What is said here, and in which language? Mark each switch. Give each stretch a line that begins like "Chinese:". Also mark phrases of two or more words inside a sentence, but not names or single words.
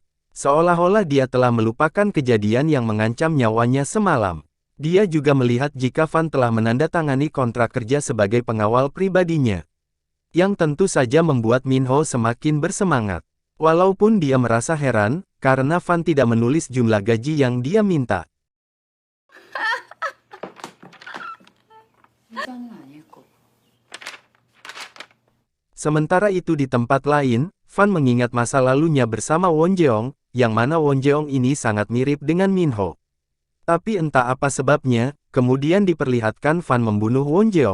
Indonesian: Seolah-olah dia telah melupakan kejadian yang mengancam nyawanya semalam. Dia juga melihat jika Fan telah menandatangani kontrak kerja sebagai pengawal pribadinya. Yang tentu saja membuat Minho semakin bersemangat. Walaupun dia merasa heran, karena Fan tidak menulis jumlah gaji yang dia minta.
Korean: 이자는 아닐 거고.
Indonesian: Sementara itu di tempat lain, Fan mengingat masa lalunya bersama Wonjeong, yang mana Wonjeong ini sangat mirip dengan Minho. Tapi entah apa sebabnya, kemudian diperlihatkan Fan membunuh Wonjeong.